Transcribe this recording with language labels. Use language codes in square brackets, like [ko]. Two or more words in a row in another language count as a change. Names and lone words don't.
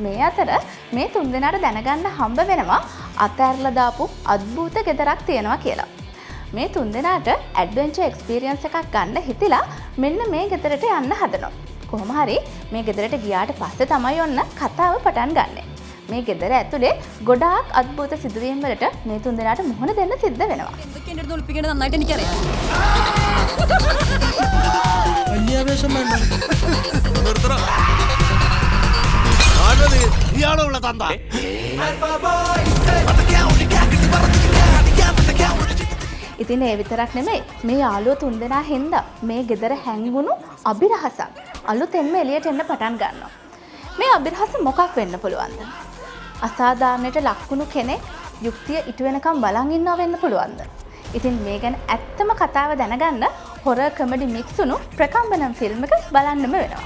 [si] මේ අතර මේ තුන්දෙනාට දැනගන්න හම්බ වෙනවා අතෑරලා දාපු අద్භූත ගෙදරක් තියෙනවා කියලා. මේ තුන්දෙනාට [en] adventure experience [si] එකක් ගන්න හිතිලා මෙන්න මේ ගෙදරට යන්න හදනවා. කොහොම හරි මේ ගෙදරට ගියාට පස්සේ තමයි ඔන්න කතාව පටන් ගන්නෙ. මේ ගෙදර ඇතුලේ ගොඩාක් අద్භූත සිදුවීම් වලට මේ තුන්දෙනාට මුහුණ දෙන්න සිද්ධ වෙනවා. [ml] എന്തൊക്കെ എൻ്റെ അടുത്ത് ഒളിപ്പിക്കേണ്ടത് നന്നായിട്ട് എനിക്കറിയാം അന്യാവേശം വേണ്ട [si] ඉතින් ඒ විතරක් නෙමෙයි මේ යාළුවෝ තුන්දෙනා හින්දා මේ ගෙදර හැංගුණු අභිරහසක් අලුතෙන්ම එළියට එන්න පටන් ගන්නවා. මේ අභිරහස මොකක් වෙන්න පුළුවන්ද? අසාධාරණයට ලක්වුණු කෙනෙක් යුක්තිය ඉටු වෙනකම් බලන් ඉන්නවා වෙන්න පුළුවන්ද? ඉතින් මේ ගැන ඇත්තම කතාව දැනගන්න [en] horror comedy mix [si] වුණු ප්‍රකම්බනම් ෆිල්ම් එක බලන්නම වෙනවා.